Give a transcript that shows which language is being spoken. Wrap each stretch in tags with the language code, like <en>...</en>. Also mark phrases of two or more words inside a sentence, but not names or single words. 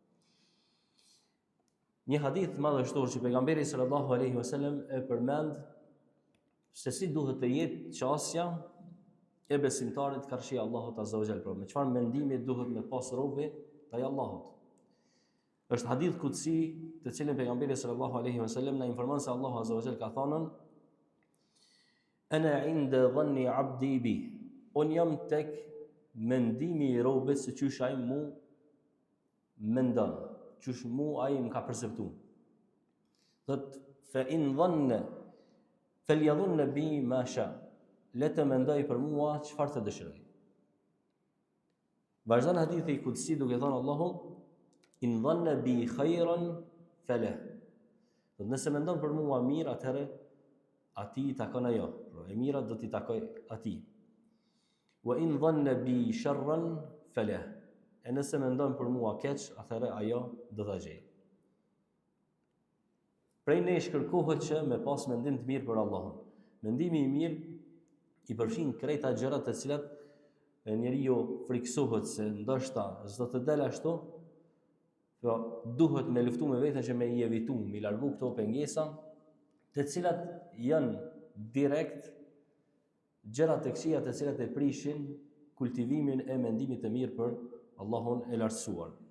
<sq>Një hadith madhështor që pejgamberi</sq> <ar>صلى الله عليه وسلم</ar> <sq>e përmend se si duhet të jetë qasja e besimtarit karshi Allahut</sq> <ar>عز وجل,</ar> <sq>me çfarë mendimi duhet me pas robi ndaj Allahut. Është hadith kutsi të cilin pejgamberi</sq> <ar>صلى الله عليه وسلم</ar> <sq>na informon se Allahu</sq> <ar>عز وجل</ar> <sq>ka thënë:</sq> <ar>أنا عند ظن عبدي بي.</ar> <sq>Unë jam tek mendimi i robit se qysh ai mu mendon, qysh mu ai më ka perceptu.</sq> <ar>Thot فإن ظن فليظن بي ما شاء.</ar> <sq>Le të mendoj për mua çfarë të dëshiroj. Vazhdon hadithi i kutsi duke thënë Allahu:</sq> <ar>إن ظن بي خيرا فله.</ar> <sq>Do nëse mendon për mua mirë, atëherë ati i takon ajo. E mira do t'i takoj ati.</sq> <ar>وإن ظن بي شرا فله.</ar> <sq>E nëse mendon për mua keq, atëherë ajo do ta gjej. Prej nesh kërkohet që me pas mendim të mirë për Allahun. Mendimi i mirë i përfshin krejta gjërat të cilat njeriu friksohet se ndoshta s'do të del ashtu, po duhet me luftu me veten që me i evitu, me largu këto pengesa, të cilat janë direkt gjërat e këqija të cilat e prishin kultivimin e mendimit të mirë për Allahun e lartësuar.</sq>